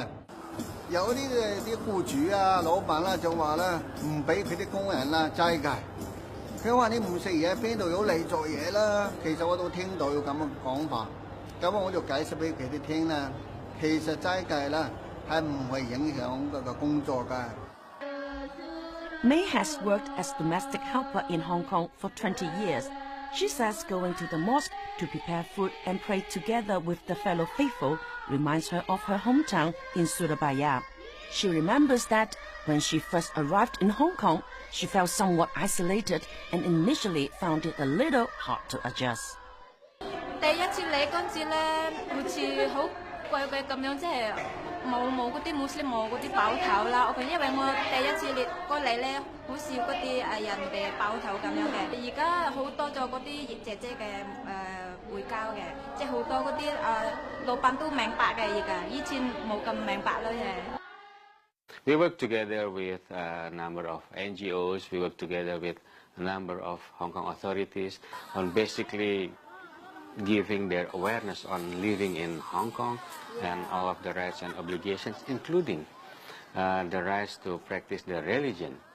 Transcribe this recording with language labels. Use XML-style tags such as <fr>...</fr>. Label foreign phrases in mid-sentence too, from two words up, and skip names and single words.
<yue>有啲僱主啊、老闆啦就話咧，唔俾佢啲工人啦齋戒。佢話你唔食嘢，邊度有你做嘢啦？其實我都聽到有咁嘅講法，咁我就解釋俾佢哋聽啦。其實齋戒啦係唔會影響嗰個工作㗎。</yue> <en>May has worked as domestic helper in Hong Kong for 20 years. She says going to the mosque to prepare food and pray together with the fellow faithful reminds her of her hometown in Surabaya. She remembers that when she first arrived in Hong Kong, she felt somewhat isolated and initially found it a little hard to adjust.</en> <yue>第一次嚟嗰陣時咧，好似好怪怪咁樣，即係冇嗰啲Muslim冇嗰啲包頭啦。因為我第一次過嚟咧，好少嗰啲人哋包頭咁樣嘅。而家好多咗嗰啲姐姐嘅會教嘅，即係好多嗰啲老闆都明白嘅而家，以前冇咁明白咯嘅。</yue> <en>We work together with a number of NGOs. We work together with a number of Hong Kong authorities on basically giving their awareness on living in Hong Kong and all of the rights and obligations, including the rights to practice their religion.</en>